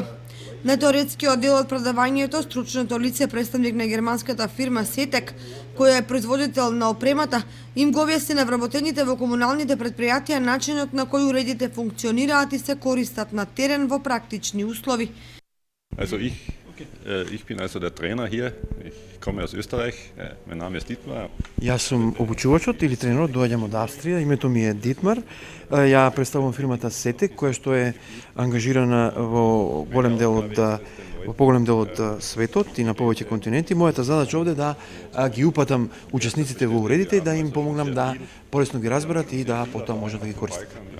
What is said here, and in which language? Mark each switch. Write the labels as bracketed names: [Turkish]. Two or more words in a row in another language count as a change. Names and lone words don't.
[Macedonian] На теоретскиот дел од предавањето, стручното лице, представник на германската фирма Сетек, која е производител на опремата, им го објасни на вработените во комуналните предпријатија начинот на кој уредите функционираат и се користат на терен во практични услови. [German] Ich bin also der Trainer hier. Ich komme aus Österreich. Mein Name ist Dietmar. [Macedonian] Јас сум обучувачот или тренерот, доаѓам од Австрија, името ми е Дитмар. Ја представувам фирмата Сетек, која што е ангажирана во поголем дел од светот и на повеќе континенти. Мојата задача овде е да ги упатам учесниците во уредите и да им помогнам да полесно ги разберат и да потоа може да ги користат.